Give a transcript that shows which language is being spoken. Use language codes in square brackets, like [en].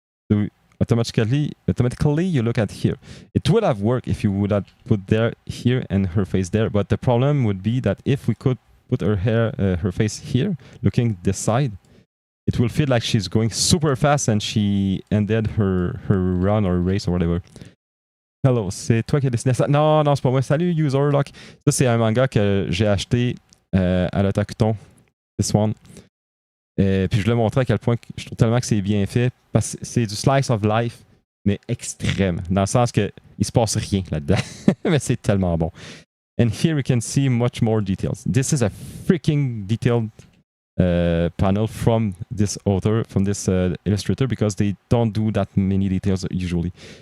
[en] So automatically you look at here. It would have worked if you would have put there, here, and her face there, but the problem would be that if we could put her face here, looking this side, it will feel like she's going super fast and she ended her run or race or whatever. [fr] Hello, c'est toi qui as dessiné ça? Non, c'est pas moi. Salut, Userlock. Ça, c'est un manga que j'ai acheté à l'Otakuton. [en] This one. [fr] Puis je le montrais à quel point je trouve tellement que c'est bien fait. Parce que c'est du slice of life, mais extrême. Dans le sens que il se passe rien là-dedans. Mais c'est tellement bon. [en] And here we can see much more details. This is a freaking detailed panel from this author, from this illustrator, because they don't do that many details usually.